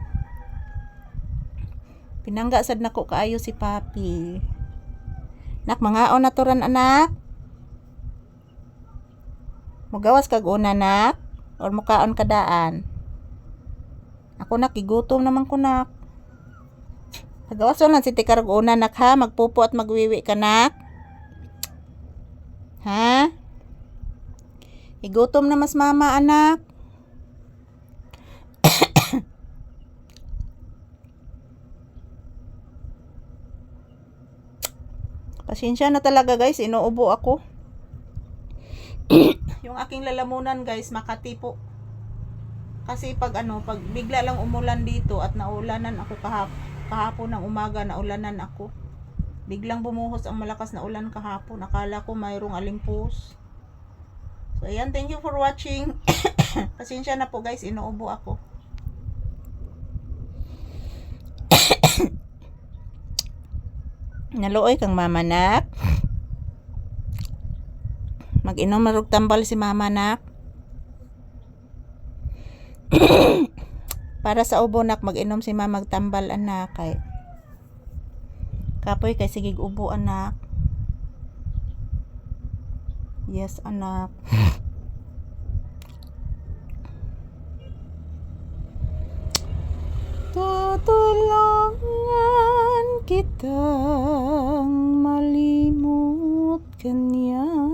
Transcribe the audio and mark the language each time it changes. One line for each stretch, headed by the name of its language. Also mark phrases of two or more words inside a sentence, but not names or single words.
Cebuano: Pinangga sad nako kaayo si Papi. Nak, mangaon na turan, anak. Mugawas kag una, nak. Or mukaon kadaan. Ako nak, igutom naman ko, nak. Nagawas lang si tikarag una, nak, ha. Magpupo at magwiwi ka, nak. Ha? Igutom na mas mama, anak.
Filipino: Pasensya na talaga, guys. Inuubo ako. Yung aking lalamunan, guys, Makati po. Kasi pag bigla lang umulan dito at naulanan ako kahapon ng umaga, naulanan ako. Biglang bumuhos ang malakas na ulan kahapon. Akala ko mayroong alimpos. So ayan,
English: thank you for watching.
Filipino: Pasensya na po, guys, inuubo ako.
Cebuano: Naluoy kang mama, nak. Mag-inom marug tambal si mama, nak. Para sa ubo, nak, mag-inom si mama magtambal, anak, kay kapoy kay sigig ubo, anak. Yes, anak.
Filipino: Tutulungan kitang malimot kanya.